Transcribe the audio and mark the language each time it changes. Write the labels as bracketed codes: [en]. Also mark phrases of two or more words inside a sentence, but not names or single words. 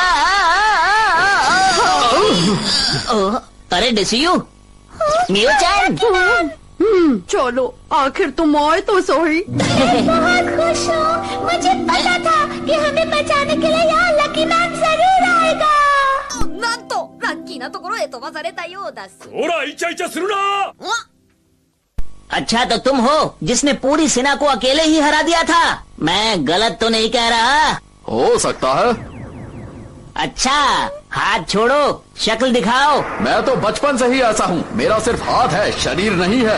[hi] अरे डिसियू, मियो-चैन। चलो, आखिर तुम आए तो सही। मैं बहुत खुश हूँ। मुझे पता था कि हमें बचाने के लिए यहाँ लकी मैन जरूर आएगा। [ja] なんとラッキーなところへ飛ばされたようだ。ほらイチャイチャするな。 [hi] अच्छा तो तुम हो जिसने पूरी सेना को अकेले ही हरा दिया था। मैं गलत तो नहीं कह रहा? हो सकता है। अच्छा, हाथ छोड़ो, शक्ल दिखाओ। मैं तो बचपन से ही ऐसा हूँ, मेरा सिर्फ हाथ है, शरीर नहीं है।